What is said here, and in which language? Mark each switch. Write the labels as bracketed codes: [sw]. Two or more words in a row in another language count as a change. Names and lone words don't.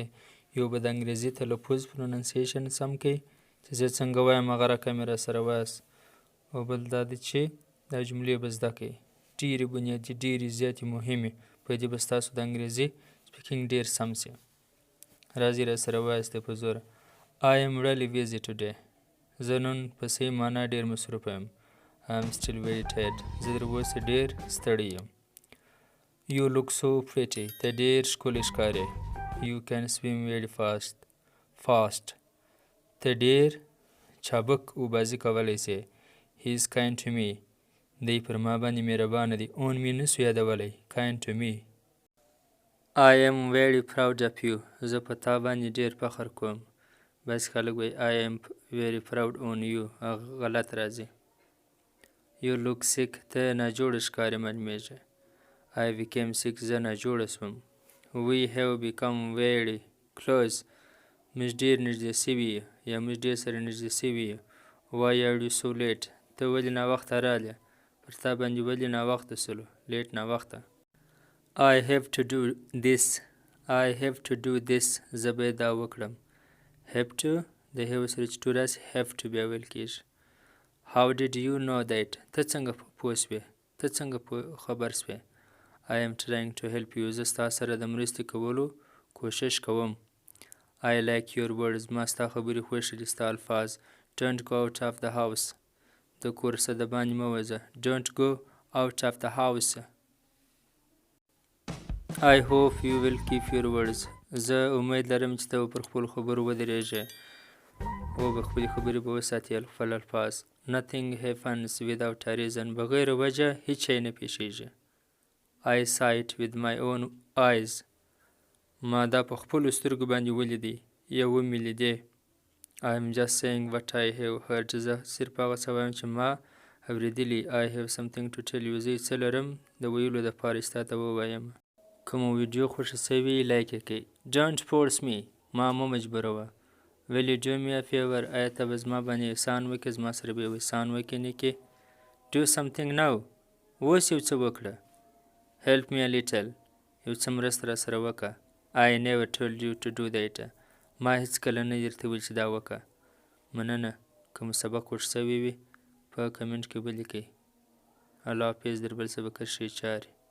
[ps] یو به د انګریزي تلفظ پروننسیشن سم کوئ چې زه څنګه وایم هغه رقم یې راسره وایاست، او بل دا دی چې دا جملې به زده کړئ ډېرې بنیادي ډېرې زیاتې مهمې، په دې به ستاسو د انګریزي سپیکینګ ډېر سم شي. راځئ راسره وایاستئ په زوره. [en] I am really busy today. [ps] زه نن په صحیح معنا ډېر مصروفه یم. [en] I am still very tired. [ps] زه تر اوسه ډېر ستړی یم. [en] You look so pretty. [ps] ته ډېر ښکلی ښکارې. [en] You can swim very fast. [ps] ته ډېر چابک اوبازي کولی سې. [en] He is kind to me. [ps] دی پر ما باندې مهربانه دی. [en] On me [ps] نسو یادولی. [en] Kind to me. I am very proud of you. [ps] زه په تا باندې ډېر فخر کوم. بعضې خلک وایي [en] I am very proud on you. [ps] هغه غلط راځي. [en] You look sick. [ps] ته ناجوړه ښکارې معلومېږې. [en] I became sick. [ps] زه ناجوړه شوم. [en] We have become very close. [ps] موږ ډېر نږدې سوي یو یا موږ ډېر سره نږدې سوي یو. [en] Why are you so late? [ps] ته ولې ناوخته رالې؟ پر تا باندې ولې ناوخته سولو؟ لیټ ناوخته. [en] I have to do this. [ps] زه باید دا وکړم. [en] Have to [ps] د have سره چې to راسي [en] have to [ps] بیا ویل کېږي. [en] How did you know that? [ps] ته څنګه پوه شوې؟ ته څنګه خبر شوې؟ [en] I am trying to help you. [ps] زه ستا سره د مرستې کولو کوشش کوم. [en] I like your words. [ps] ما ستا خبرې خوښې دي، ستا الفاظ. [en] Don't go out of the house. [ps] د کور څخه د باندې مه وځه. Don't go out of the house. [en] I hope you will keep your words. [ps] زه امید لرم چې ته به پر خپلو خبرو ودرېږې او به خپلې خبرې به وساتې خپل الفاظ. [en] Nothing happens without a reason. [ps] بغیر وجه هیڅ شی نه پیښیږي. [en] I saw it with my own eyes. [ps] ما دا په خپلو سترګو باندې ولیدی یا ومې لیدې. [en] I am just saying what I have heard. [ps] زه صرف هغه څه وایم چې ما اورېدلي. [en] I have something to tell you. [ps] زه څه لرم د ویلو دپاره چې تا ته ووایم. که مو ویډیو خوښه سوي لایک یې کړئ. [en] Don't force me. [ps] ما مه مجبوروه. [en] Will you do me a favor? [ps] آیا ته به زما باندې احسان وکړې؟ زما سره به یو احسان وکړې نیکې. [en] Do something now. [ps] اوس یو څه وکړه. [en] Help me a little. [ps] یو څه مرسته راسره وکړه. [en] I never told you to do that. [ps] ما هیڅکله نه درته ویل چې دا وکړه. مننه. که مو سبق خوښ سوی وي په کمنټ کې به لیکئ. الله حافظ. در بل سبق ښې چارې.